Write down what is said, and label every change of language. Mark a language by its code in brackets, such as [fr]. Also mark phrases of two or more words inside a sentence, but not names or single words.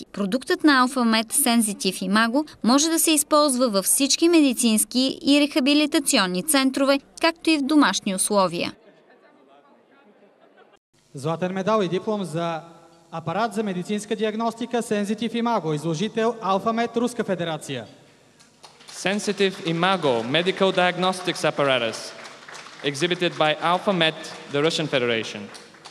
[bg] Продуктът на AlphaMed Sensitive Imago може да се използва във всички медицински и рехабилитационни центрове, както и в домашни условия. Златен медал и диплом за апарат за медицинска диагностика Sensitive Imago, изложител AlphaMed, Руска федерация. [en] Sensitive Imago medical diagnostics apparatus, exhibited by AlphaMed, the Russian Federation.